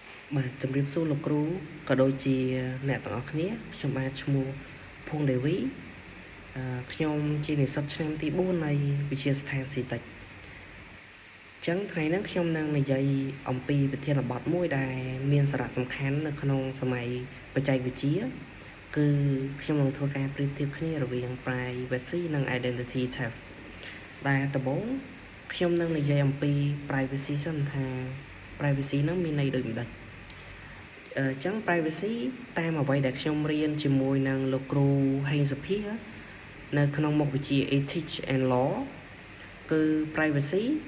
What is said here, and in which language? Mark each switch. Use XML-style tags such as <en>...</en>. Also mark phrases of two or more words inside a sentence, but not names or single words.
<km>បាទជំរាបសួរលោកគ្រូក៏ដូចជាអ្នកទាំងអស់គ្នាខ្ញុំបាទឈ្មោះភួងដេវីខ្ញុំជានិស្សិតឆ្នាំទី4នៃវិទ្យា ស្ថានស៊ីតិចចឹងថ្ងៃនេះខ្ញុំនឹងនិយាយអំពីប្រធានបទមួយដែលមាន សារៈសំខាន់នៅក្នុងសម័យបច្ចេកវិទ្យាគឺខ្ញុំនឹងធ្វើការប្រៀបធៀបគ្នារវាង privacy និង identity theft ដែលដំបូងខ្ញុំនឹងនិយាយអំពី privacy សិនថា privacy នឹងមានន័យដូចម្ដេចចឹង privacy តាមអ្វីដែលខ្ញុំរៀនជាមួយនឹងលោកគ្រូហេងសុភានៅក្នុងមុខវិជ្ជា Ethics and Law គឺ privacy</km>